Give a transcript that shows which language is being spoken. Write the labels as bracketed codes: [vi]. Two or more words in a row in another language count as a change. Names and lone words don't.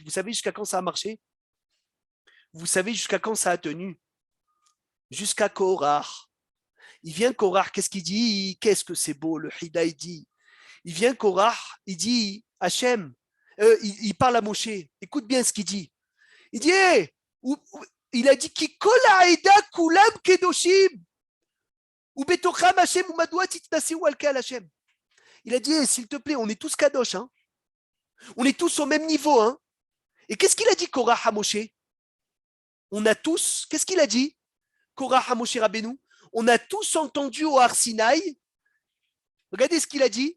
[fr] Vous savez jusqu'à quand ça a marché? Vous savez jusqu'à quand ça a tenu? Jusqu'à Korach. Il vient Korach, qu'est-ce qu'il dit? Qu'est-ce que c'est beau, le Hida, il dit. Il vient Korach, il dit Hachem, il parle à Moshe. Écoute bien ce qu'il dit. Il dit, hey, il a dit [he] כי כל העדה כלם קדשים. ו בתוכם השם ו מדוע תתנשאו על קהל השם. [fr] Il a dit, hey, s'il te plaît, on est tous kadosh, hein. On est tous au même niveau, hein. Et qu'est-ce qu'il a dit Korach à Moshe? On a tous, qu'est-ce qu'il a dit Korach à Moshe Rabbeinu? On a tous entendu au Har Sinaï. Regardez ce qu'il a dit.